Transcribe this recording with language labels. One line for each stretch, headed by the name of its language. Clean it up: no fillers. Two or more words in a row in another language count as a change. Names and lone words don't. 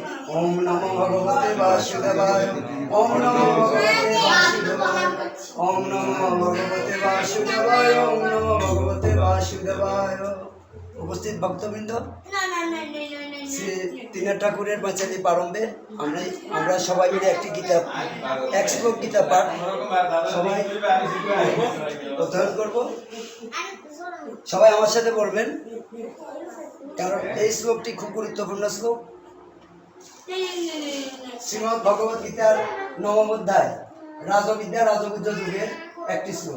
Sanskrit: ओम नमो भगवते वासुदेवाय ओम नमो भगवते वासुदेवाय ओम नमो भगवते वासुदेवाय ओम नमो भगवते वासुदेवाय।
Bangla: উপস্থিত ভক্তবৃন্দ শ্রী তিন ঠাকুরের পাঁচালী প্রারম্ভে আমরা সবাই মিলে একটি গীতা এক শ্লোক গীতা পাঠ সবাই অধ্যয়ন করব। সবাই আমার সাথে পড়বেন কারণ এই শ্লোকটি খুব গুরুত্বপূর্ণ শ্লোক। শ্রীমদ্ ভগবদ গীতার নবম অধ্যায় রাজবিদ্যা রাজগুহ্য যুগের একটি শ্লোক।